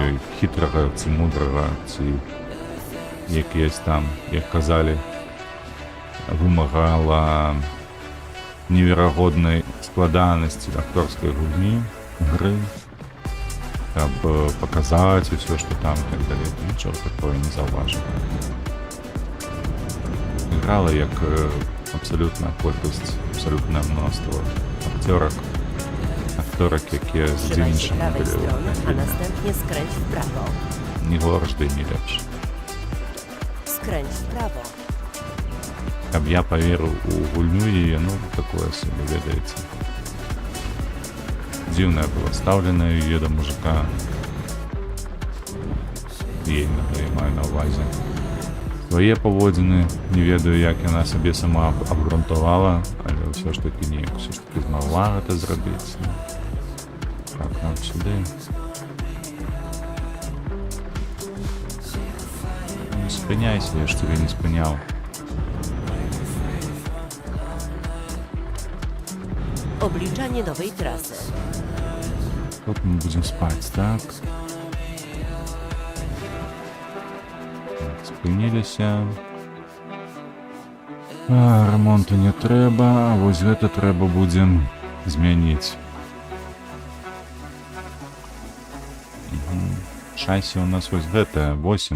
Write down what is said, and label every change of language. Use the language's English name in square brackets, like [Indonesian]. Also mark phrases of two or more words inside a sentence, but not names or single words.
[Belarusian] ёй хітрага ці мудрага, ці якісь там, як казалі, вымагала неверагоднай складанасці акторскай гульні, гры. каб паказаць усё, што там і так далей. Нічога такое не заўважыў. Играла як абсалютна колькасць, абсалютнае мноства акторак, якія з [Polish] Trzymaj się [Belarusian] іншымі [Polish] prawej [Belarusian] былі ў [Polish] strony, a [Belarusian] фільме. [Polish] następnie skręć w prawo. [Belarusian] Ні горш, ды не лепш. [Polish] Skręć w prawo. [Belarusian] Каб я паверыў у гульню яе, ну, такое сабе, ведаеце. Дзіўная была стаўленая яе да мужика. Ейнага я маю на ўвазе. Свае паводзіны, не ведаю, як яна сабе сама абгрунтавала, але ўсё ж такі неяк ўсё ж такі змагла гэта зрабіць. Так, нам сюды. Не спыняйся, я ж цябе не спыняў. [Polish] Obliczanie nowej trasy. [Russian] Тут мы будем спать, так? [Belarusian] Спыніліся. Ремонту не трэба, а вось гэта трэба будзем змяніць. Шасі у нас вось гэта, 8.